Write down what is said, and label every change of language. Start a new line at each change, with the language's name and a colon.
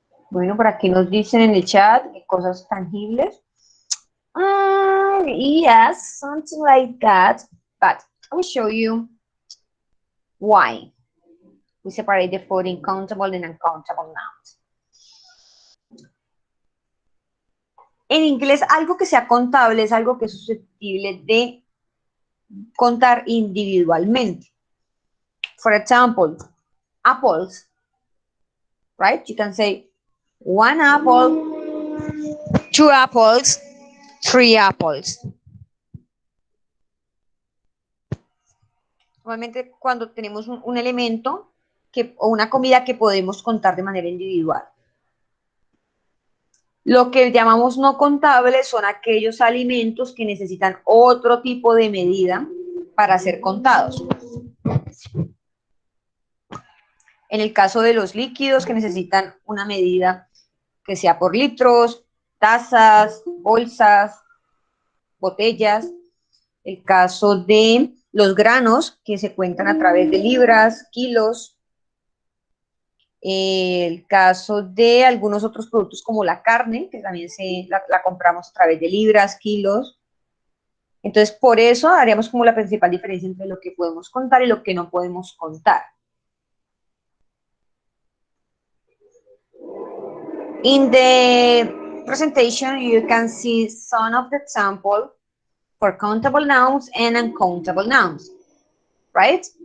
Spanish: Bueno, por aquí nos dicen en el chat cosas tangibles.
English: Yes, something like that. But I will show you why we separate the food in countable and uncountable nouns.
Spanish: En inglés, algo que sea contable es algo que es susceptible de contar individualmente.
English: For example, apples, right? You can say 1 apple, 2 apples, 3 apples.
Spanish: Normalmente cuando tenemos un elemento o una comida que podemos contar de manera individual. Lo que llamamos no contables son aquellos alimentos que necesitan otro tipo de medida para ser contados. En el caso de los líquidos que necesitan una medida que sea por litros, tazas, bolsas, botellas. El caso de los granos, que se cuentan a través de libras, kilos. El caso de algunos otros productos como la carne, que también la compramos a través de libras, kilos. Entonces, por eso haríamos como la principal diferencia entre lo que podemos contar y lo que no podemos contar.
English: In the presentation, you can see some of the examples for countable nouns and uncountable nouns, right?